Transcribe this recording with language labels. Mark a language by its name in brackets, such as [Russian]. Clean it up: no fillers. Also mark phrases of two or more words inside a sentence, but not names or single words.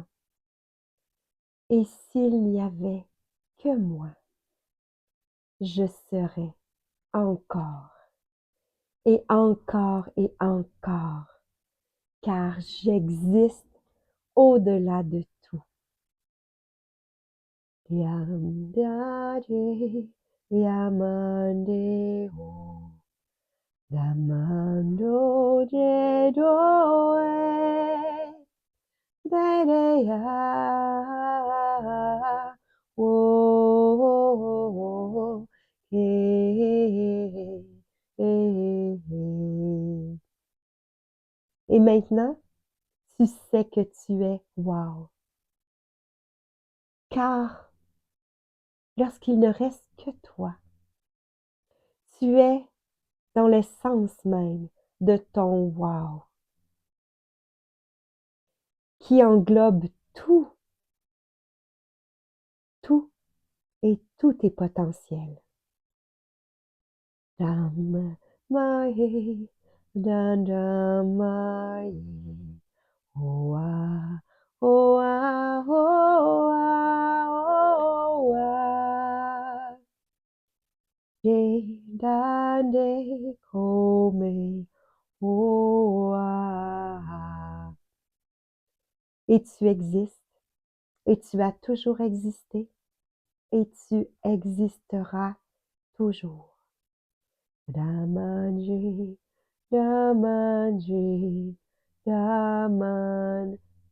[French] Et s'il n'y avait que moi, je serais encore et encore, car j'existe au-delà de tout. Yam Daddy, Yamande Ho, Damando Je Doe, Dede Ya, Wo, He, He, He. Et maintenant, tu sais que tu es wow. Car lorsqu'il ne reste que toi, tu es dans l'essence même de ton wow, qui englobe tout, tout et tous tes potentiels. Dam, mai, dam, dam, mai, oa, oa, oa, oa. Dande come oa. Et tu existes, et tu as toujours existé, et tu existeras toujours. Damanji, Damanji, Damanji.